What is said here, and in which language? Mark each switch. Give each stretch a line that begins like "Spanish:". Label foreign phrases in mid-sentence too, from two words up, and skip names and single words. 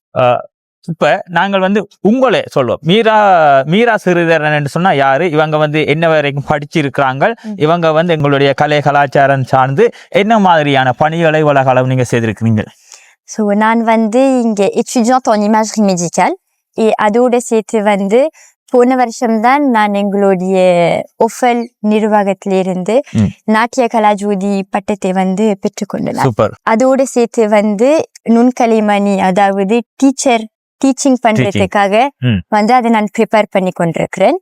Tamil: இப்ப நாங்கள் வந்து உங்களே சொல்லுவோம். மீரா சிறிதரன் என்று சொன்னா யாரு, இவங்க வந்து என்ன வரைக்கும் படிச்சிருக்கிறாங்க, இவங்க வந்து எங்களுடைய கலை கலாச்சாரம் சார்ந்து என்ன மாதிரியான பணிகளை உலகளவு நீங்க செய்திருக்கிறீங்க? ஸோ நான் வந்து இங்க
French: étudiante en imagerie médicale.
Tamil: அதோட சேர்த்து வந்து போன வருஷம்தான் நான் எங்களுடைய ஒஃபல் நிர்வாகத்திலிருந்து நாட்டிய கலாஜோதி பட்டத்தை வந்து பெற்றுக்கொண்டேன். அதோட சேர்த்து வந்து நுண்கலைமணி, அதாவது டீச்சிங் பண்றதுக்காக வந்து அதை நான் ப்ரிப்பேர் பண்ணி கொண்டிருக்கிறேன்.